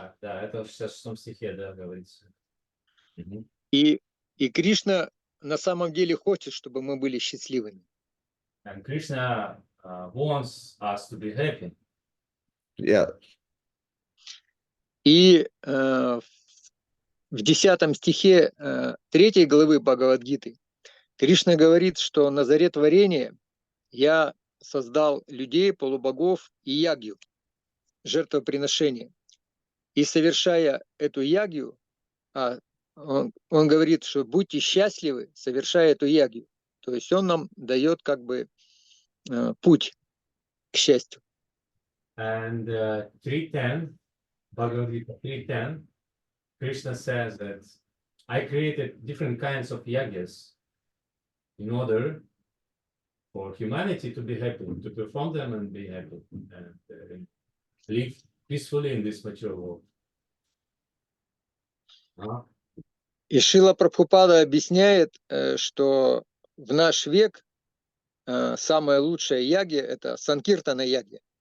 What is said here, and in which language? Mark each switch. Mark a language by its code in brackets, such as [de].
[ru] Да, это в 66 стихе, да, говорится. И Кришна на самом деле хочет, чтобы мы были счастливыми. [en] And Krishna wants us to be happy. Yeah. [ru] И в 10 стихе 3 главы Бхагавад-гиты Кришна говорит, что на заре творения я создал людей, полубогов и ягью, жертвоприношение. И совершая эту ягью, он говорит, что будьте счастливы, совершая эту ягью. То есть он нам дает как бы путь к счастью. [en] And 3:10, Bhagavad Gita 3:10, Krishna says that I created different kinds of yagyas in order for humanity to be happy, to perform them and be happy, and live peacefully in this material world. [ru] И Шрила Прабхупада объясняет, что в наш век самая лучшая ягья – это Санкиртана ягья.